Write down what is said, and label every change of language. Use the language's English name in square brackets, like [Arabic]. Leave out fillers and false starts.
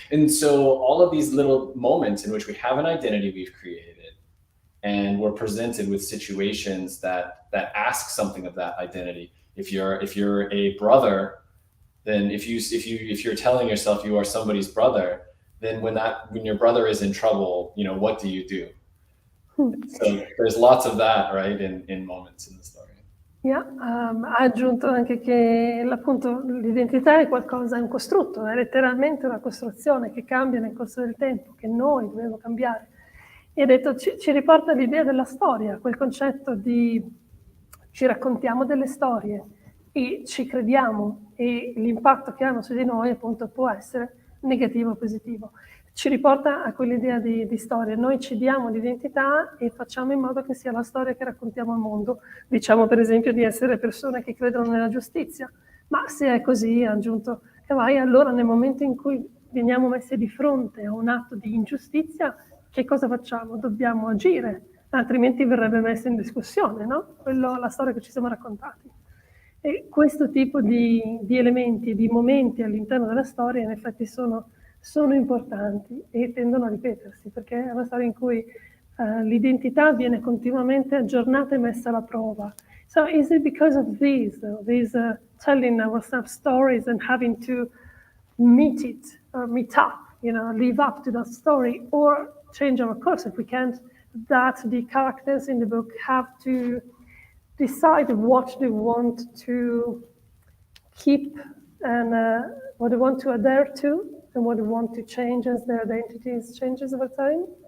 [English] And so all of these little moments in which we have an identity we've created, and we're presented with situations that ask something of that identity. If you're a brother, then if you're telling yourself you are somebody's brother, then when your brother is in trouble, what do you do? So there's lots of that, right, in moments in the story. [Italian] Yeah, ha aggiunto anche che appunto l'identità è qualcosa, è un costrutto, è letteralmente una costruzione che cambia nel corso del tempo, che noi dobbiamo cambiare. E ha detto, ci riporta l'idea della storia, quel concetto di ci raccontiamo delle storie e ci crediamo, e l'impatto che hanno su di noi appunto può essere negativo o positivo. Ci riporta a quell'idea di storia. Noi ci diamo l'identità e facciamo in modo che sia la storia che raccontiamo al mondo. Diciamo per esempio di essere persone che credono nella giustizia, ma se è così, ha aggiunto Kawai, allora nel momento in cui veniamo messi di fronte a un atto di ingiustizia, che cosa facciamo? Dobbiamo agire, altrimenti verrebbe messa in discussione, no? La storia che ci siamo raccontati. E questo tipo di elementi, di momenti all'interno della storia in effetti sono importanti e tendono a ripetersi, perché è una storia in cui l'identità viene continuamente aggiornata e messa alla prova. [English] So is it because of these telling ourselves stories and having to meet it or meet up, live up to that story or change our course if we can't, that the characters in the book have to decide what they want to keep and what they want to adhere to and what they want to change as their identities changes over time?